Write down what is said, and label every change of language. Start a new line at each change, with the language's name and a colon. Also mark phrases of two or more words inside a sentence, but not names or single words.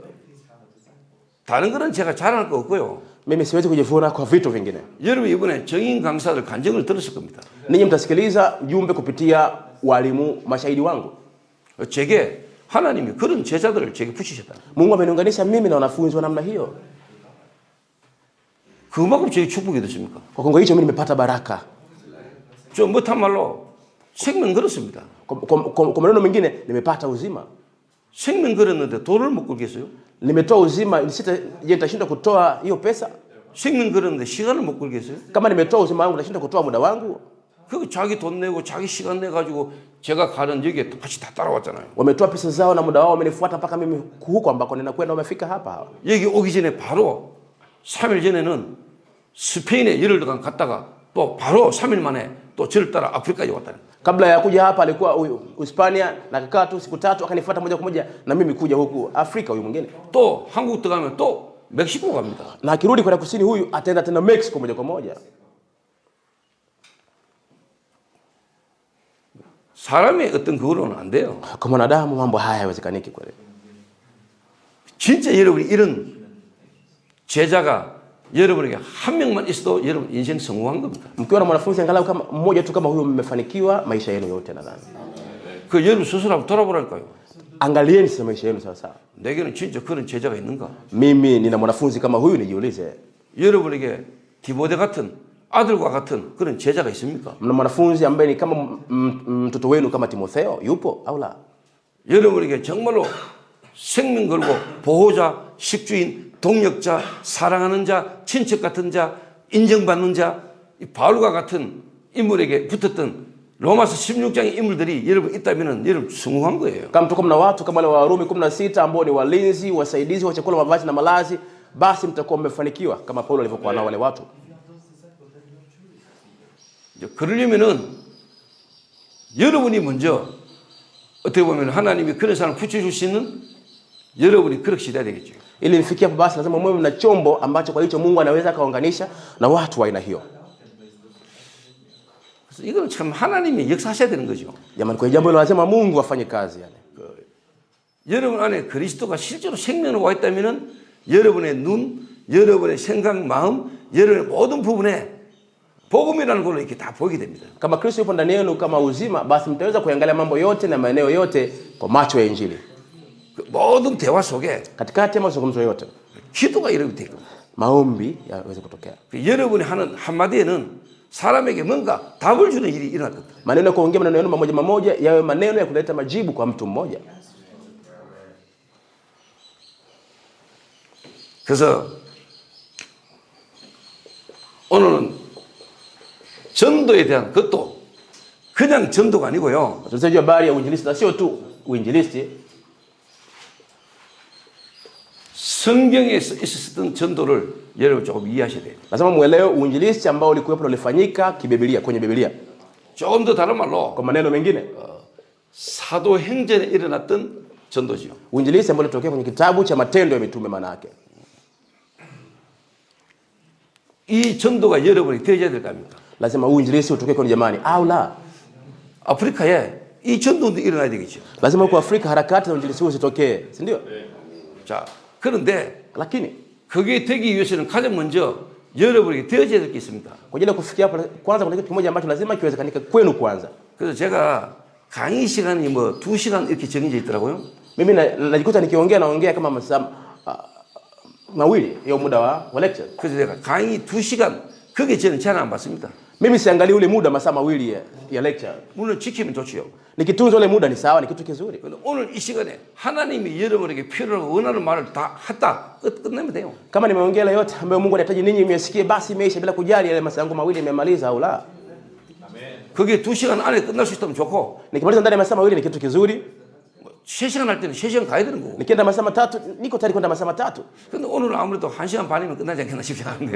Korean: 다른 거는 제가 자랑할 거 없고요.
Swahili: Mimi siwezi kujivuna kwa vitu vingine.
Korean: 여러분 이번에 정인 강사들 간증을 들었을 겁니다.
Swahili: Ninyi mtasikiliza ujumbe kupitia walimu mashahidi wangu.
Korean: 제게 하나님이 그런 제자들을 제게 붙이셨다.
Swahili: Mungu ameniunganisha mimi na wanafunzi wa namna hiyo.
Korean: 그만큼 제게 축복이 됐습니까?
Swahili: Kwa kiwango hicho mimi nimepata baraka.
Korean: 좀 못한 말로 생명 걸었습니다.
Swahili: Kwa maneno mengine nimepata uzima.
Korean: 생명 걸었는데 돈을 못 걸겠어요?
Swahili: Nimetoa uzima, nitashinda kutoa hiyo pesa?
Korean: 생명 걸었는데 시간을 못 걸겠어요?
Swahili: Kama nimetoa uzima wangu nitashinda kutoa muda wangu?
Korean: 그 자기 돈 내고 자기 시간 내 가지고 제가 가는 여기에 같이 다 따라왔잖아요.
Swahili: Wametoa pesa zao na muda wao wamenifuata mpaka mimi huko ambako ninakwenda wamefika hapa.
Korean: 여기 오기 전에 바로 3일 전에는 스페인에 열흘 동안 갔다가 또 바로 3일 만에 또 저를 따라 아프리카에 왔다는.
Swahili: Kabla ya kuja hapa alikuwa Hispania na kakaa tu siku 3 akanifuata moja kwa moja na mimi kuja huku Afrika huyu mwingine.
Korean: 또 한국 들어가면 또 멕시코 갑니다.
Swahili: Na akirudi kwenda kusini huyu ataenda tena Mexico moja kwa moja.
Korean: 사람의 어떤 그거로는 안 돼요.
Swahili: Kwa mwanadamu mambo haya hayawezekaniki kweli.
Korean: 진짜 여러분이 이런 제자가 여러분에게 한 명만 있어도 여러분 인생 성공한 겁니다.
Swahili: Mkiwa na mwanafunzi angalau kama mmoja tu kama huyo mmefanikiwa maisha yenu yote nadhani.
Korean: 그 여러분 스스로 한번 돌아보라니까요.
Swahili: Angalieni sasa maisha yenu sawa sawa.
Korean: 내게는 진짜 그런 제자가 있는가?
Swahili: Mimi nina mwanafunzi kama huyu nijiulize.
Korean: 여러분에게 디모데 같은 아들과 같은 그런 제자가 있습니까?
Swahili: Mna mwanafunzi ambaye ni kama mtoto wenu kama Timotheo yupo au la?
Korean: 여러분에게 정말로 생명 걸고 보호자, 식주인, 동력자, 사랑하는 자, 친척 같은 자, 인정받는 자, 이 바울과 같은 인물에게 붙었던 로마서 16장의 인물들이 여러분 있다면 여러분 성공한 거예요.
Swahili: Kama tuko mna watu kama wale wa Warumi 16 ambao ni walinzi, wasaidizi wa chakula, mavazi na malazi, basi mtakuwa mmefanikiwa kama Paulo alivyokuwa nao wale watu.
Korean: 그러려면은 여러분이 먼저 어떻게 보면 하나님이 그런 사람을 붙여줄 수 있는 여러분이 그릇이 돼야 되겠죠.
Swahili: Ili mfikie hapo basi lazima mwe mna chombo ambacho kwa hicho Mungu anaweza kaunganisha na watu wa aina hiyo.
Korean: 그래서 이건 참 하나님이 역사하셔야 되는 거죠.
Swahili: Jamani, kwa jambo hilo lazima Mungu afanye kazi yani.
Korean: 여러분 안에 그리스도가 실제로 생명으로 와 있다면은 여러분의 눈, 여러분의 생각, 마음, 여러분의 모든 부분에 복음이라는 걸로 이렇게 다 보이게 됩니다.
Swahili: Kama Kristo yupo ndani yenu kama uzima, basi mtaweza kuangalia mambo yote na maeneo yote kwa macho ya Injili.
Korean: 그 모든 대화 속에
Swahili: Katikati ya mazungumzo yote,
Korean: 기도가 이렇게 되고
Swahili: maombi yaweze kutokea.
Korean: 여러분이 하는 한마디에는 사람에게 뭔가 답을 주는 일이 일어날 겁니다.
Swahili: Maneno ya kuongea maneno yenu mamoja mamoja yawe maneno ya kuleta majibu kwa mtu mmoja.
Korean: 그래서 오늘은 전도에 대한 것도 그냥 전도가 아니고요.
Swahili: Tunasema habari ya uinjilisti na sio tu uinjilisti.
Korean: 성경에 있었던 전도를 여러분 조금 이해하셔야 돼요.
Swahili: Lazima muelewe uinjilisti ambao ulikuwepo ulifanyika kibiblia kwenye Biblia.
Korean: 조금 더 다른 말로
Swahili: Kwa maneno mengine,
Korean: 사도행전에 일어났던 전도지요.
Swahili: uinjilisti ambao ulitokea kwenye kitabu cha Matendo ya Mitume maana yake.
Korean: 이 전도가 여러분이 되어야 될 거 아닙니까?
Swahili: Lazima uinjilisti utokee kwa jamani au la?
Korean: 아프리카에 이 전도도 일어나야 되겠죠.
Swahili: Lazima kwa Afrika harakati za uinjilisti zitokee, si ndio?
Korean: 자, 그런데
Swahili: Lakini
Korean: 그게 되기 위해서는 가장 먼저 여러분에게 되어져야 될 게 있습니다.
Swahili: kwa ajili ya kufikia hapo, kwanza kuna kitu kimoja ambacho lazima kiwezekanike kwenu kwanza.
Korean: 그래서 제가 강의 시간이 뭐 2시간 이렇게 정해져 있더라고요.
Swahili: Mimi najikuta naongea kama masaa mawili ya muda wa lecture.
Korean: 그래서 제가 강의 2시간 그게 저는 제한 안 받습니다.
Swahili: Mimi siangalii ule muda masaa mawili ya lecture.
Korean: 물론 지키면 좋지요.
Swahili: Nikitunza ule muda ni sawa, ni kitu kizuri.
Korean: 근데 오늘 이 시간에 하나님이 여러분에게 필요하고 원하는 말을 다 했다. 끝내면 돼요.
Swahili: Kama nimeongea ile yote ambayo Mungu anahitaji ninyi mmesikie, basi imeisha bila kujali yale masaa yangu mawili nimemaliza au la.
Korean: 그게 2시간 안에 끝날 수 있다면 좋고,
Swahili: Nikimaliza ndani ya masaa mawili ni kitu kizuri.
Korean: 3시간 할 때는 3시간 가야 되는 거고.
Swahili: Nikienda masaa matatu niko tayari kwenda masaa matatu.
Korean: 근데 오늘은 아무래도 1시간 반이면 끝나지 않겠나 싶지 않은데.